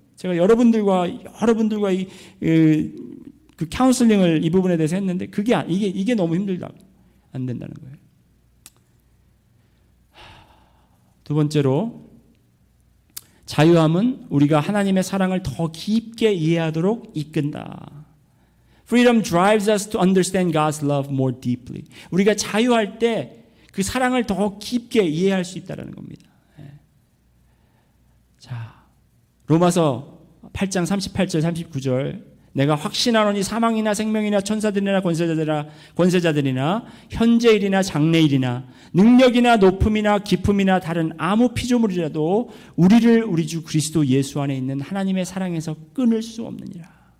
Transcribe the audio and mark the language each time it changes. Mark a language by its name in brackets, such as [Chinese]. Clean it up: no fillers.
[Korean] 제가 여러분들과 그 카운슬링을 이 부분에 대해서 했는데 이게 너무 힘들다. 안 된다는 거예요. 두 번째로, 자유함은 우리가 하나님의 사랑을 더 깊게 이해하도록 이끈다. [English] Freedom drives us to understand God's love more deeply. [Korean] 우리가 자유할 때 그 사랑을 더 깊게 이해할 수 있다는 겁니다. 자, 로마서 8장 38절 39절, 내가 확신하노니 사망이나 생명이나 천사들이나 권세자들이나 현재일이나 장래일이나 능력이나 높음이나 깊음이나 다른 아무 피조물이라도 우리를 우리 주 그리스도 예수 안에 있는 하나님의 사랑에서 끊을 수 없느니라.